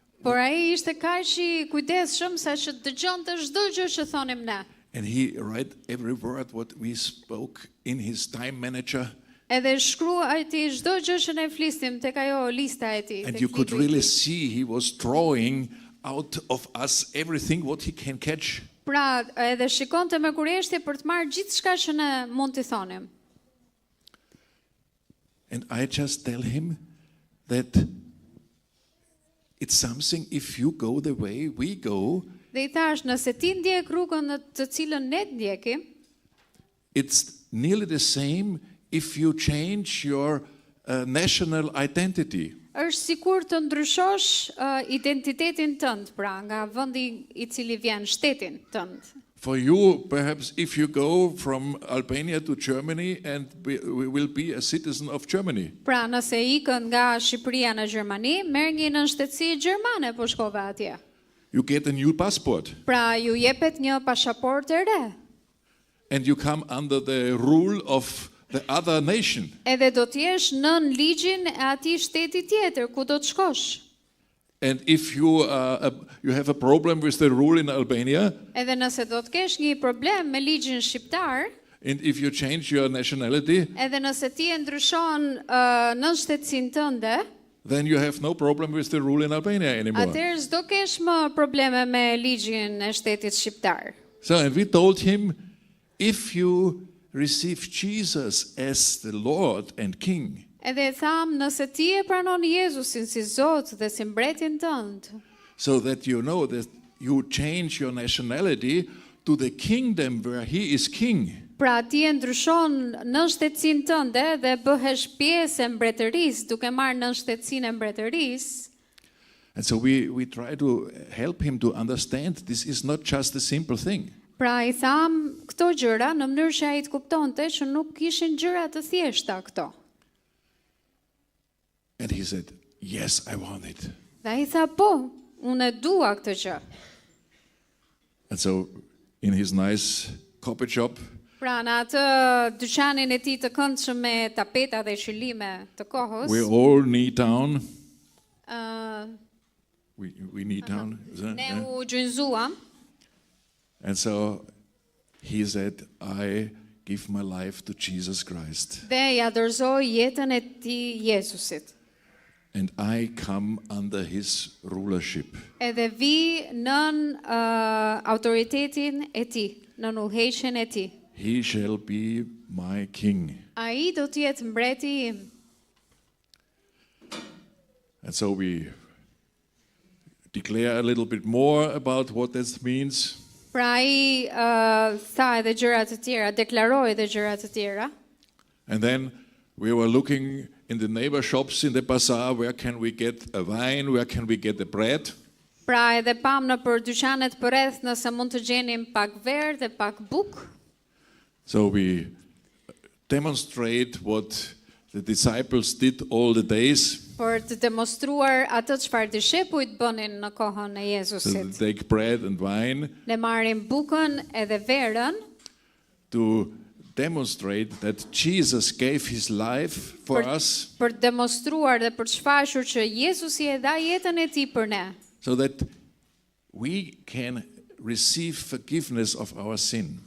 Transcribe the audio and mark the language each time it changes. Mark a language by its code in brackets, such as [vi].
[sq] Por ai ishte kaq I kujdesshëm sa që dëgjonte çdo gjë që thonim ne. [en] And he read every word what we spoke in his time manager. [sq] Edhe shkruaj ti çdo gjë që ne flisnim tek ajo lista e tij. [en] And [sq] tek [en] you could [sq] libri I [en] really [sq] tij. [en] see he was drawing out of us everything what he can catch. [sq] Pra, edhe shikonte me kurjeshtje për të marrë gjithçka që ne mund t'i thonim. [en] And I just tell him that it's something if you go the way we go, [sq] Dhe I thash, nëse ti ndjek rrugën në të cilën ne ndjekim, [en] it's nearly the same if you change your national identity. [sq] është sikur të ndryshosh identitetin tënd, pra nga vendi I cili vjen, shtetin tënd. [en] For you, perhaps if you go from Albania to Germany and will be a citizen of Germany. [sq] Pra, nëse ikën nga Shqipëria në Gjermani, merr një nënshtetësi gjermane po shkove atje. [en] You get a new passport [sq] Pra, ju jepet një pasaportë e re. [en] and you come under the rule of the other nation. [sq] Edhe do të jesh nën ligjin e atij shteti tjetër ku do të shkosh. [en] And if you have a problem with the rule in Albania, [sq] Edhe nëse do të kesh një problem me ligjin shqiptar, [en] and if you change your nationality, [sq] edhe nëse ti e ndryshon nënshtetësinë tënde, [en] then you have no problem with the rule in Albania anymore. [sq] atëherë s'do kesh më probleme me ligjin e shtetit shqiptar. [en] So, and we told him, if you receive Jesus as the Lord and King, [sq] Edhe e tham, nëse ti e pranon Jezusin si Zot dhe si mbretin tënd, [en] so that you know that you change your nationality to the kingdom where he is king. [sq] pra ti e ndryshon nënshtetësinë tënde dhe bëhesh pjesë e mbretërisë, duke marrë nënshtetësinë e mbretërisë. [en] And so we try to help him to understand this is not just a simple thing. [sq] Pra I tham këto gjëra në mënyrë që ai të kuptonte që nuk ishin gjëra të thjeshta këto. [en] And he said, yes, I want it. [sq] Dhe ai tha, po, unë e dua këtë gjë. [en] And so in his nice coffee shop, [sq] Pra në atë dyqanin e tij të këndshëm me tapeta dhe qylime të kohës, [en] we all kneel down. ë, We kneel down. Is that- [sq] ne [en] yeah? [sq] u gjynzuam. [en] And so he said, I give my life to Jesus Christ. [sq] Dhe ja dorëzoi jetën e tij Jezusit. [en] And I come under his rulership. [sq] Edhe vi nën autoritetin e tij, nën udhëheqjen e tij. [en] He shall be my king. [sq] Ai do të jetë mbreti im. [en] And so we declare a little bit more about what this means. [sq] Pra ai tha edhe gjëra të tjera, deklaroi edhe gjëra të tjera. [en] And then we were looking in the neighbor shops in the bazaar, where can we get a wine, where can we get the bread? [sq] Pra edhe pam në për dyqanet përreth nëse mund të gjenim pak verë dhe pak bukë. [en] So we demonstrate what the disciples did all the days. [sq] Për të demonstruar atë çfarë dishepujt bënin në kohën e [en] So [sq] Jezusit. [en] they take bread and wine [sq] Ne marrim bukën edhe verën [en] to demonstrate that Jesus gave his life for us, [sq] për të demonstruar dhe për të shfaqur që Jezusi e dha jetën e tij për ne, [en] so that we can receive forgiveness of our sin.